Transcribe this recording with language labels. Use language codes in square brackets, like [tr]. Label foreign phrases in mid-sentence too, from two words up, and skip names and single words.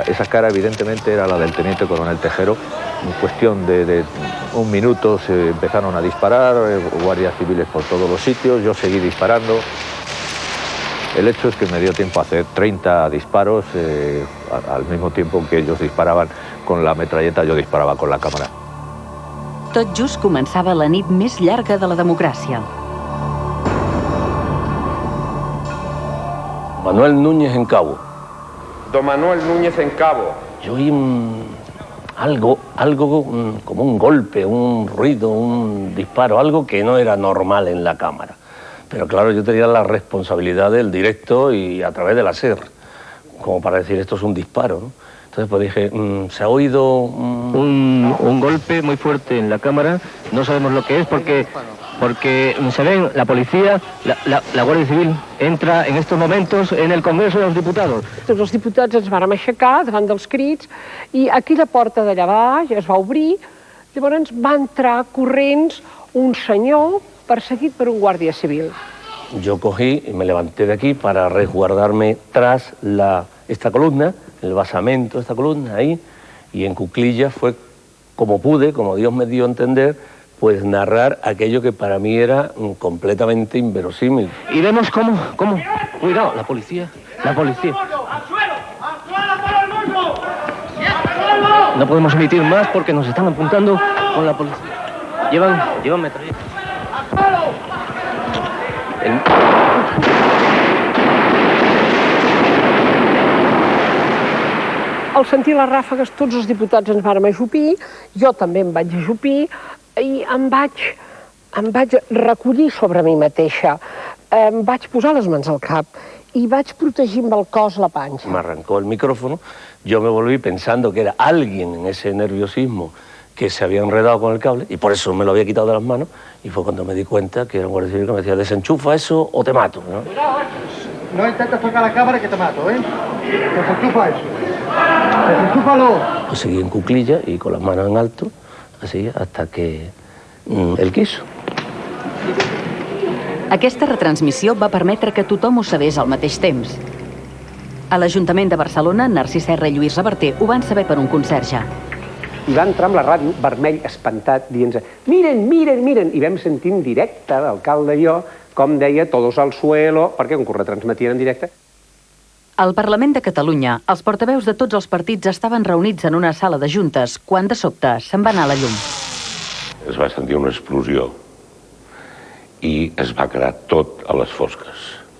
[es] Esa cara evidentemente era la del teniente coronel Tejero. En cuestión de un minuto se empezaron a disparar, guardias civiles por todos los sitios, yo seguí disparando. El hecho es que me dio tiempo a hacer 30 disparos, al mismo tiempo que ellos disparaban con la metralleta, yo disparaba con la cámara. [ca] Tot just començava la nit més llarga de la democràcia. [es] Manuel Núñez en Cabo. Don Manuel Núñez en Cabo. Yo oí algo como un golpe, un ruido, un disparo, algo que no era normal en la cámara. Pero claro, yo tenía la responsabilidad del directo y a través de la SER, como para decir esto es un disparo, ¿no? Entonces pues dije, se ha oído un golpe muy fuerte en la cámara, no sabemos lo que es porque se ven la policía, la Guàrdia Civil entra en estos momentos en el Congreso dels Diputats. [ca] Tots els diputats ens vàrem aixecar davant dels crits i aquí la porta d'allà baix es va obrir, llavors va entrar corrents un senyor perseguit per un guàrdia civil. [es] Yo cogí y me levanté de aquí para resguardarme tras esta columna, el basamento de esta columna ahí, y en cuclillas fue como pude, como Dios me dio a entender, pues narrar aquello que para mí era completamente inverosímil. Y vemos cómo, cuidado, la policía. ¡Al suelo! ¡Al suelo todo el mundo! No podemos emitir más porque nos están apuntando con la policía. Llevan metralletas. ¡Al suelo! [ca] Al sentir les ràfegues, tots els diputats ens vàrem ajupir, jo també em vaig ajupir i em vaig recollir sobre mi mateixa. Em vaig posar les mans al cap y vaig protegir amb el cos la panxa. [es] Me arrancó el micrófono, yo me volví pensando que era alguien en ese nerviosismo que se había enredado con el cable y por eso me lo había quitado de las manos y fue cuando me di cuenta que era un guardia civil que me decía desenchufa eso o te mato, ¿no? No intentes tocar la cámara que te mato, ¿eh? Desenchufa eso. Desenchúfalo. Pues seguí en cuclilla y con las manos en alto, así, hasta que él quiso. [ca] Aquesta retransmissió va permetre que tothom ho sabés al mateix temps. A l'Ajuntament de Barcelona, Narcís Serra i Lluís Reverter ho van saber per un conserge. I va entrar amb la ràdio vermell, espantat, dient-se [es] miren, miren, miren, [ca] i vam sentir en directe, l'alcalde i jo, com deia, [es] todos al suelo, [ca] perquè com que ho retransmetien en directe. Al Parlament de Catalunya, els portaveus de tots els partits estaven reunits en una sala de juntes, quan de sobte se'n va anar la llum. Es va sentir una explosió i es va quedar tot a les fosques.